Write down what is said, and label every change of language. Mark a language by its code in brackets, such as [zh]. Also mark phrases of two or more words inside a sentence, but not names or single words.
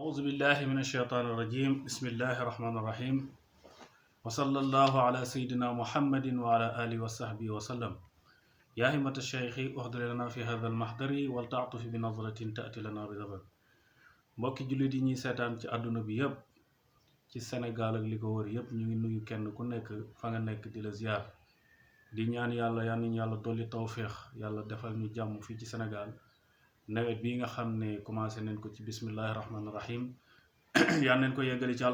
[ar] أعوذ بالله من الشيطان الرجيم بسم الله الرحمن الرحيم وصلى الله على سيدنا محمد وعلى آله وصحبه وسلم يا همة الشيخ احضر لنا في هذا المحضر ولتعطف بنظرة تأتي لنا بظفر [wo] mbokki jullit yi ñuy seetaan ci àdduna bi yëpp ci Sénégal ak li ko wër yëpp ñu ngi nuyu kenn ku nekk fa nga nekk di la ziar di ñaan yàlla yal nañu yàlla dolli tawféex yàlla defal ñu jàmm fii ci Sénégal nawet bii nga xam ne commencé nañ ko ci [ar] بسم الله الرحمن الرحيم [wo] yal nañ ko yeggali ci